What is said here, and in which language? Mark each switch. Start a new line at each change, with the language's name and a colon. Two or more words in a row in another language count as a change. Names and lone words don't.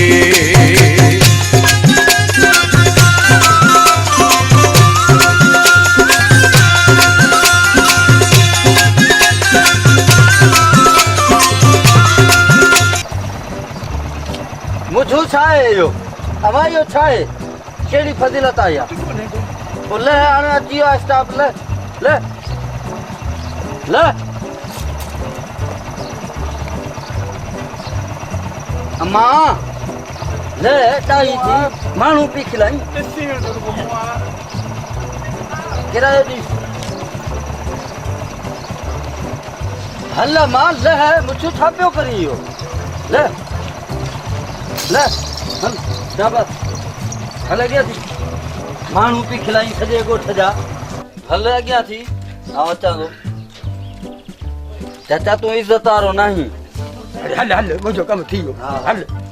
Sindhi: मुझू छा आहे इहो अमा इहो छा आहे कहिड़ी फज़ीलत आहे इहा पोइ ले हाणे अची वियो आहे स्टाफ ले ले ले अम्मा ले चाही थी माण्हू पी खिलाई किरायो ॾिस हल मां ले मुझू छा पियो करी इहो ले ले हल शाबाश हल अॻियां थी माण्हू पी खिलाई सॼे ॻोठ जा हल अॻियां थी आउं अचां थो चाचा तूं इज़त वारो नाही हल हल मुंहिंजो कमु थी वियो हल